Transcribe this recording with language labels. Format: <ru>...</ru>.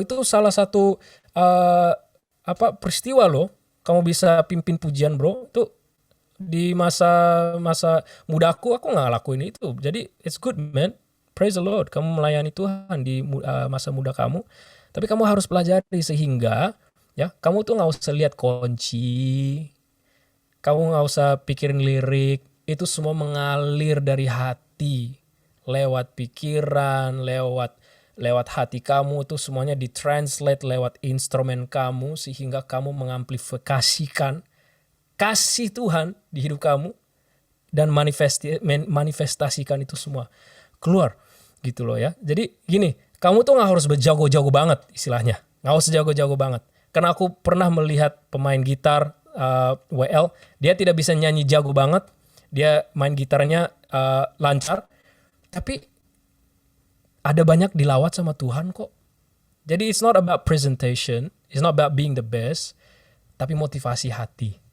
<id>Itu salah satu peristiwa loh. Kamu bisa pimpin pujian, bro. Itu di masa mudaku aku nggak lakuin itu.</id> <en>Jadi it's good man, praise the Lord.</en> <id>Kamu melayani Tuhan di masa muda kamu. Tapi kamu harus pelajari sehingga ya kamu tuh nggak usah lihat kunci, kamu nggak usah pikirin lirik. Itu semua mengalir dari hati, lewat pikiran, lewat hati kamu. Itu semuanya ditranslate lewat instrumen kamu sehingga kamu mengamplifikasikan kasih Tuhan di hidup kamu dan manifestasikan itu semua keluar gitu loh ya. Jadi gini, kamu tuh nggak harus berjago-jago banget istilahnya, nggak usah jago-jago banget. Karena aku pernah melihat pemain gitar WL, dia tidak bisa nyanyi jago banget, dia main gitarnya lancar, tapi ada banyak dilawat sama Tuhan kok.</id> <en>Jadi it's not about presentation, it's not about being the best,</en> <id>tapi motivasi hati.</id>